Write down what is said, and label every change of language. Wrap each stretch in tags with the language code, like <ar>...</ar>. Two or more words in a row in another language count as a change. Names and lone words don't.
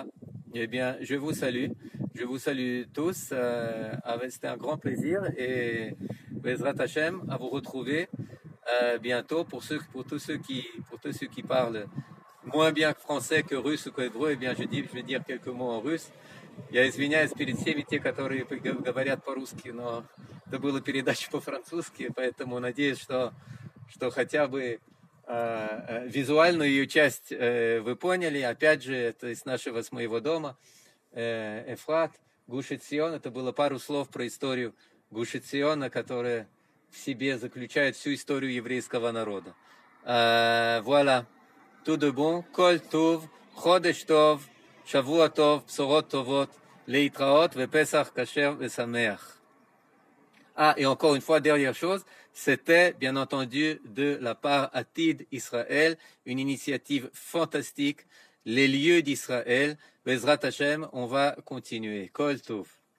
<fr>Eh bien, je vous salue tous. C'était un grand plaisir, et</fr> <he>בעזרת השם,</he> <fr>à vous retrouver bientôt. Pour tous ceux qui parlent moins bien que français, que russe ou qu'hébreu, eh bien, je vais dire quelques mots en russe.</fr> <ru>Я извиняюсь перед всеми те, которые говорят по-русски, но это была передача по-французски, поэтому надеюсь, что хотя бы визуальную ее часть вы поняли. Опять же, это с моего дома, Эфрат, Гуш Этзион. Это было пару слов про историю Гуш Этзиона, которая в себе заключает всю историю еврейского народа.</ru> <fr>Voilà. Tout de bon.</fr> <he>כל טוב, חודש טוב, שבוע טוב, בשורות טובות, להתראות, ופסח כשר ושמח.</he> <fr>Et encore une fois, dernière chose, c'était bien entendu de la part Atid Israël, une initiative fantastique les lieux d'Israël.</fr> <he>בעזרת השם,</he> <fr>on va continuer.</fr> <he>כל טוב.</he>